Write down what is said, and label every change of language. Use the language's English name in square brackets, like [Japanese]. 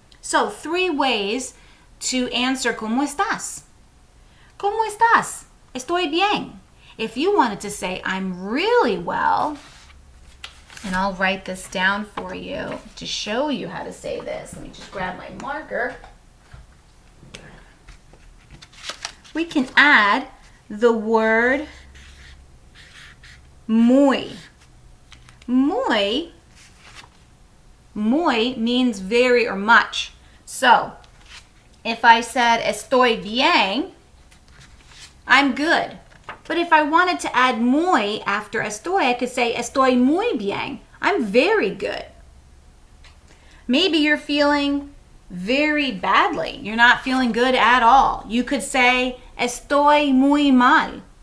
[English] So, 3 ways to answer [Spanish] ¿Cómo estás? ¿Cómo estás? Estoy bien. [English] If you wanted to say I'm really well, and I'll write this down for you to show you how to say this. Let me just grab my marker. We can add the word muy. Muy means very or much. So, if I said [Spanish] estoy bien, [English] I'm good. But if I wanted to add muy after estoy, I could say [Spanish] estoy muy bien. [English] I'm very good. Maybe you're feeling very badly. You're not feeling good at all. You could say [Spanish] estoy muy mal.